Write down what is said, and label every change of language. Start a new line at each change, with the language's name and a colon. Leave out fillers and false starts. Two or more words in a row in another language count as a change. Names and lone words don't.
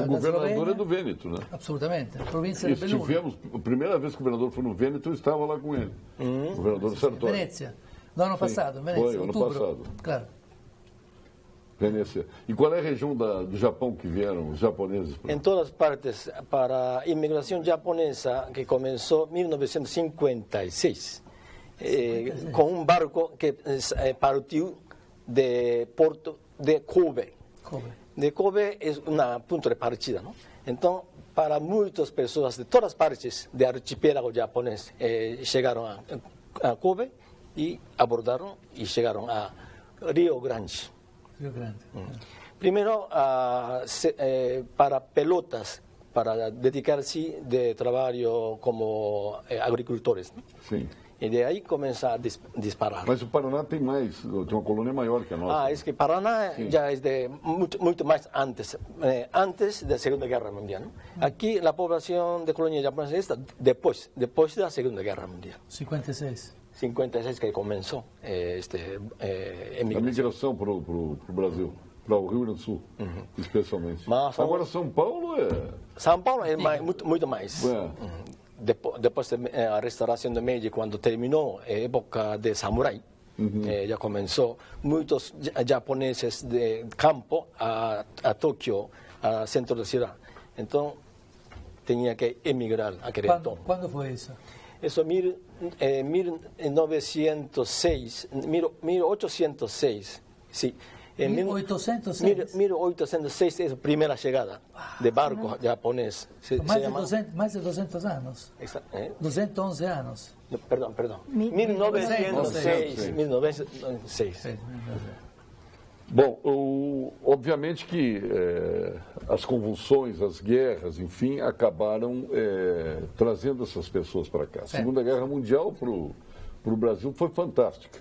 Portuguese: O governador Eslovênia. é do Vêneto, né? Absolutamente, a província E de Belluno. estivemos, a primeira vez que o governador foi no Vêneto, eu estava lá com ele. O governador Sartori. Venécia, no ano passado, Venécia, Foi, ano outubro. passado. Claro. Venécia. E qual é a região do Japão que vieram os japoneses?
Spanish: En todas partes, para inmigración japonesa que comenzó en 1956, con un barco que partió de Porto de Kobe. Kobe. De Kobe es un punto de partida, ¿no? Entonces, para muchas personas de todas partes del archipiélago japonés llegaron a Kobe y abordaron y llegaron a Río Grande.
Portuguese: Rio Grande.
Spanish: Primero, para pelotas, para dedicarse de trabajo como agricultores, ¿no?
Portuguese: Sim.
Spanish: Y de ahí comienza a disparar.
Portuguese: Mas o Paraná tem mais, tem uma colônia maior que a nossa.
Spanish: Es que Paraná ya es de mucho más antes, antes de la Segunda Guerra Mundial, ¿no? Aquí la población de colonia japonesa está después de la Segunda Guerra Mundial. 56. 56 que comenzó
Portuguese: A
Spanish: emigración.
Portuguese: migração para o Brasil, para o Rio Grande do Sul, especialmente. Mas Agora, São Paulo é...
Spanish: São Paulo es mucho más.
Portuguese: É.
Spanish: Después de la restauración de Meiji, cuando terminó época de samurái, ya comenzó muchos japoneses de campo a Tokio, al centro de la ciudad. Entonces tenía que emigrar a Querétaro. ¿Cuándo fue eso? Eso 1906, 1806, sí. En 1806. 1806 es la primera llegada de barco japonés. Más de 200 años. 211 años. No, perdón. 1906. 1906.
Portuguese: Bom, obviamente que as convulsões, as guerras, enfim, acabaram trazendo essas pessoas para cá. A Segunda Guerra Mundial para o Brasil foi fantástica.